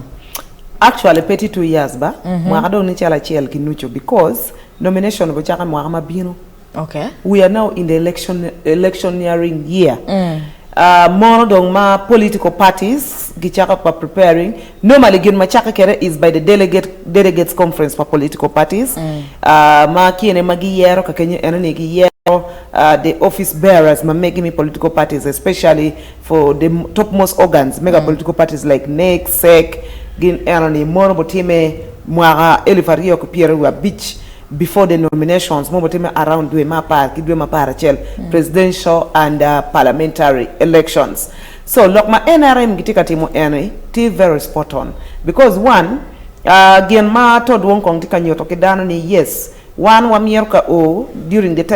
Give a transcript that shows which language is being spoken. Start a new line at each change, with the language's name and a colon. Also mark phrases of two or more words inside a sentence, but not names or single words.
Acoli: actually 2 years ba mwaka do ni chala chel kinucho
English: because nomination
Acoli: go chaka mwaka mabino okay
English: we are now in the electioneering year
Acoli: more dong ma
English: political parties
Acoli: gichaka pa
English: preparing normally
Acoli: gin machaka kere
English: is by the delegates conference for political parties
Acoli: ma kiene magiyero ka kenye enene giyero
English: the office bearers
Acoli: ma making me
English: political parties especially for the topmost organs
Acoli: mega
English: political parties like NEC SEC
Acoli: gin enene more botime mwaka elifario ko piere wa beach
English: before the nominations
Acoli: mo botime around we mapara chel
English: presidential and parliamentary elections so look
Acoli: my NRM gitika timo ene ti
English: very spot on because
Acoli: one gen ma to won kong tika nyoto kedano ni yes one wa mierka o
English: during the